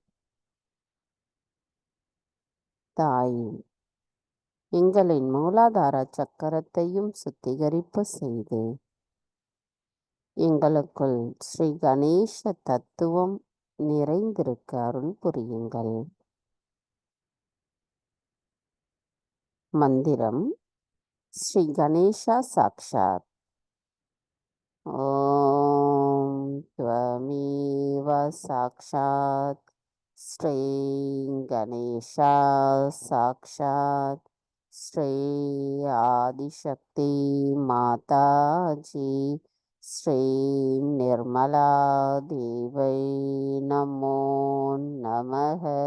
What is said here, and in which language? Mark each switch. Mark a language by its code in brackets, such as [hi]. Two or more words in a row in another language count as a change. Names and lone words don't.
[ta] தாய், எங்களின் மூலாதார சக்கரத்தையும் சுத்திகரிப்பு செய்து எங்களுக்குள் ஸ்ரீ கணேச தத்துவம் நிறைந்திருக்க அருள் புரியுங்கள். மந்திரம் ஸ்ரீ கணேசா சாக்ஷாத். [sa] ஓம் त्वमेव साक्षात् श्री गणेशा साक्षात् श्री आदिशक्ति माता जी श्री निर्मला देवै नमो नमः।